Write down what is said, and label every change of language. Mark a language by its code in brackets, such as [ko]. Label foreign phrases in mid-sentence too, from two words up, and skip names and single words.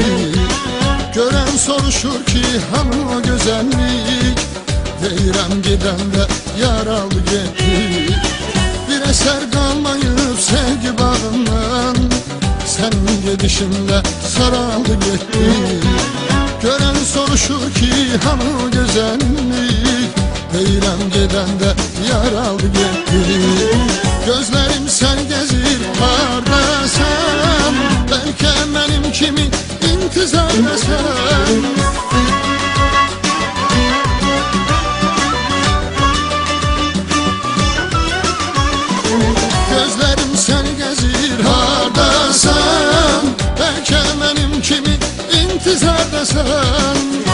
[tr] Gören [az] soruşur ki hanı [tr] o güzellik, deyirəm gidende yar aldı gitti. Bir eser kalmayıp sevgi bağından, senin gedişinle saraldı gitti. [az] Gören soruşur ki hanı o güzellik, deyirəm gedəndə yar aldı getdi. Gözlərim sən gəzir hardasan, bəlkə mənim kimi intizardasan. Gözlərim sən gəzir hardasan, bəlkə mənim kimi intizardasan.